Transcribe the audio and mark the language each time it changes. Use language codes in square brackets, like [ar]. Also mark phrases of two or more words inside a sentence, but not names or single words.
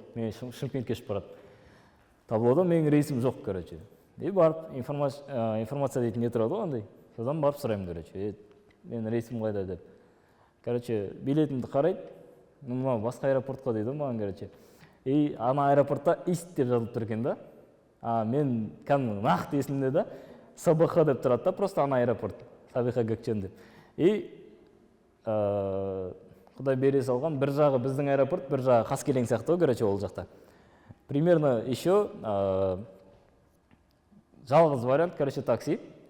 [ky] Мен Шымкентке учуп барат. Таблода менин рейсим жок, барып информация дейтин не турат андай. Содан барып сурайм, менин рейсим кайда деп. Билетимди карайт, мына башка аэропортко дейт мага, ана аэропортта ист деп жазылып тур экен да. [kk] Мен кәдімгі нақты есімде да СБХ деп тұрады да, просто ана аэропорт, Сабиха Gökçen деп. Құдай бере салған, бір жағы біздің аэропорт, бір жағы Қаскелең сияқты ол жақта. [ru] Примерно еще [kk] жалғыз вариант, такси.